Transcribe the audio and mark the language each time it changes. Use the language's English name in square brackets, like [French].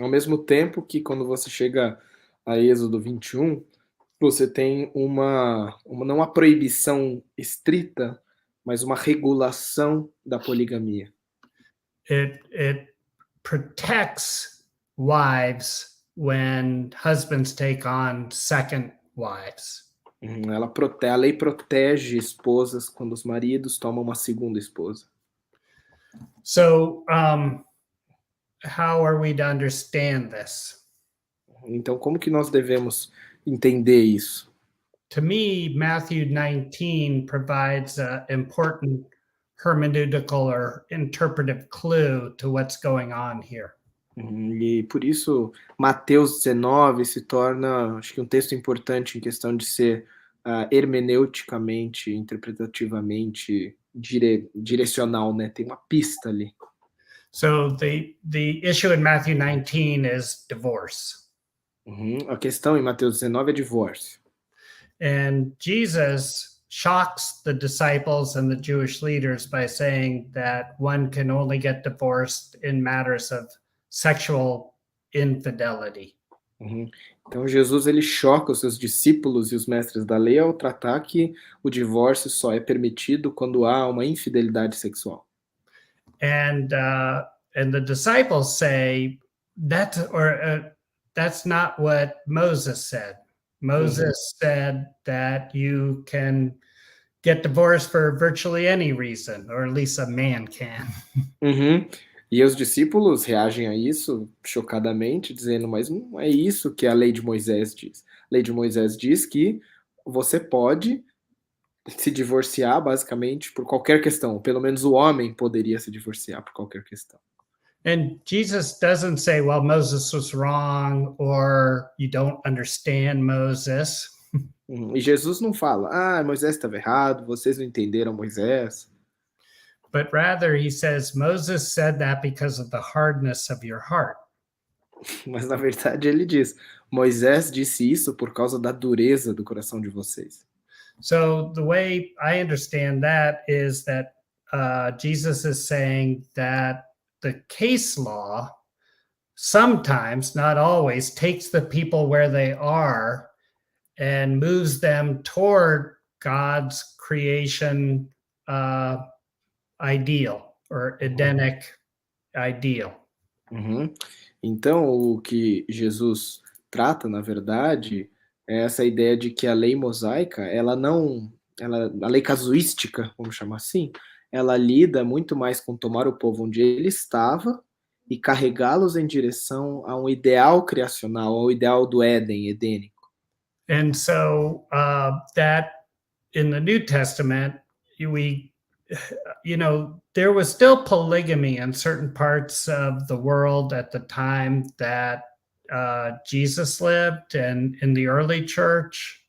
[Portuguese] Ao mesmo tempo que quando você chega a Êxodo 21, você tem não uma proibição estrita, mas uma regulação da poligamia. [English] It protects wives when husbands take on second wives. [Portuguese] A lei protege esposas quando os maridos tomam uma segunda esposa. [English] So, how are we to understand this? [Portuguese] Então, como que nós devemos entender isso? [English] To me, Matthew 19 provides an important hermeneutical or interpretive clue to what's going on here. [Portuguese] E por isso, Mateus 19 se torna, acho que um texto importante em questão de ser hermeneuticamente, interpretativamente direcional, né? Tem uma pista ali. [English] So the issue in Matthew 19 is divorce. [Portuguese] A questão em Mateus 19 é divórcio. [English] And Jesus shocks the disciples and the Jewish leaders by saying that one can only get divorced in matters of sexual infidelity. [Portuguese] Então Jesus ele choca os seus discípulos e os mestres da lei ao tratar que o divórcio só é permitido quando há uma infidelidade sexual. [English] And the disciples say that's not what Moses said. Moses said that you can get divorced for virtually any reason, or at least a man can. [Portuguese] E os discípulos reagem a isso chocadamente, dizendo, mas não é isso que a lei de Moisés diz. A lei de Moisés diz que você pode se divorciar, basicamente, por qualquer questão. Pelo menos o homem poderia se divorciar por qualquer questão. [English] And Jesus doesn't say, well, Moses was wrong, or you don't understand Moses. [Portuguese] E Jesus não fala, Moisés estava errado, vocês não entenderam Moisés. [English] But rather he says, Moses said that because of the hardness of your heart. [Portuguese] Mas na verdade ele diz, Moisés disse isso por causa da dureza do coração de vocês. [English] So the way I understand that is that Jesus is saying that the case law sometimes, not always, takes the people where they are and moves them toward God's creation ideal or Edenic ideal. [Portuguese] Então, o que Jesus trata, na verdade, é essa ideia de que a lei mosaica, a lei casuística, vamos chamar assim, ela lida muito mais com tomar o povo onde ele estava e carregá-los em direção a um ideal criacional, ao ideal do Éden, edênico. [English] And so that in the New Testament, there was still polygamy in certain parts of the world at the time that Jesus lived and in the early church.